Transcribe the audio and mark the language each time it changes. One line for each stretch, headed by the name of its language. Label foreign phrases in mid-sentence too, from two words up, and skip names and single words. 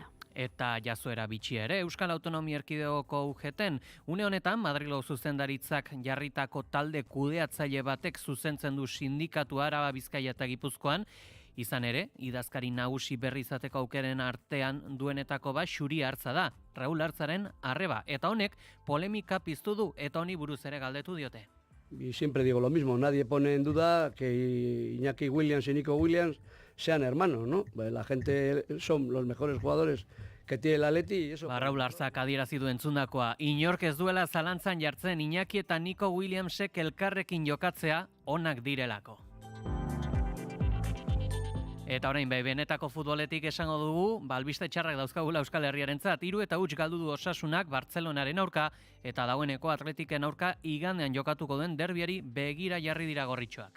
Basque: Eta jazoera bitxia ere, Euskal Autonomia Erkidegoko UGT-en, une honetan Madrilgo zuzendaritzak jarritako talde kudeatzaile batek zuzentzen du sindikatu Araba, Bizkaia eta Gipuzkoan, izan ere, idazkari nagusi berri izateko aukeren artean duenetako bat Xuri Hartza da, Raul Hartzaren arreba, eta honek polemika piztu du eta honi buruz ere galdetu diote.
Spanish: Y siempre digo lo mismo, nadie pone en duda que Iñaki Williams y Nico Williams sean hermanos, ¿no? La gente son los mejores jugadores que tiene el Atleti y eso.
Basque: Raúl Arzak adierazi du entzundakoa. Inork ez duela zalantzan jartzen Iñaki eta Nico Williamsek elkarrekin jokatzea onak direlako. Eta orain benetako futboletik esango dugu, albiste txarrak dauzkagula Euskal Herriarentzat. 3-0 galdu du Osasunak Bartzelonaren aurka eta dagoeneko Atletiken aurka igandean jokatuko duen derbiari begira jarri dira gorritxoak.